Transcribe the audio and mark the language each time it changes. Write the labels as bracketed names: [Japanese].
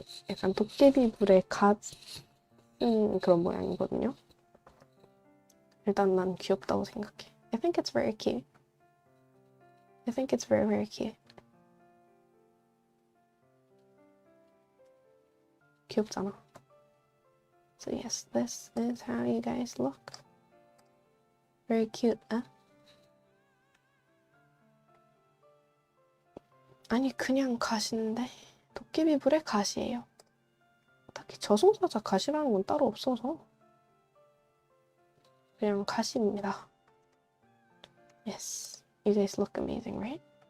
[Korean] 약간 도깨비불의 갓 그런 모양이거든요. 일단 난 귀엽다고 생각해. [English] I think it's very cute. I think it's very, very cute. [Korean] 귀엽잖아. [English] So yes, this is how you guys look. Very cute, huh? [Korean] 아니, 그냥 가시인데 도깨비불의 가시예요. 딱히 저승사자 가시라는 건 따로 없어서 그냥 가시입니다. [English] Yes, you guys look amazing, right?